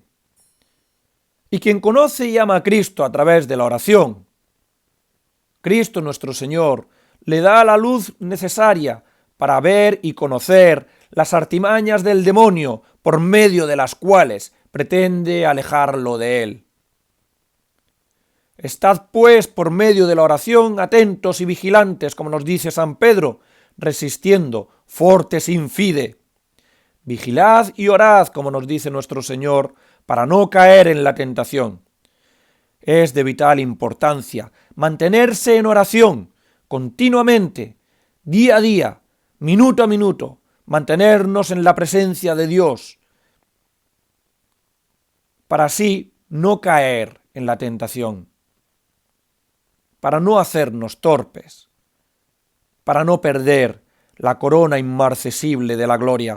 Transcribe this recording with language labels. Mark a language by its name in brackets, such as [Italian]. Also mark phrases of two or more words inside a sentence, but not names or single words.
[Spanish] Y quien conoce y ama a Cristo a través de la oración, Cristo nuestro Señor le da la luz necesaria para ver y conocer las artimañas del demonio por medio de las cuales pretende alejarlo de él. Estad, pues, por medio de la oración atentos y vigilantes, como nos dice San Pedro, resistiendo, [Latin] fortes in fide. [Spanish] Vigilad y orad, como nos dice nuestro Señor, para no caer en la tentación. Es de vital importancia mantenerse en oración continuamente, día a día, minuto a minuto, mantenernos en la presencia de Dios, para así no caer en la tentación, para no hacernos torpes, para no perder la corona inmarcesible de la gloria.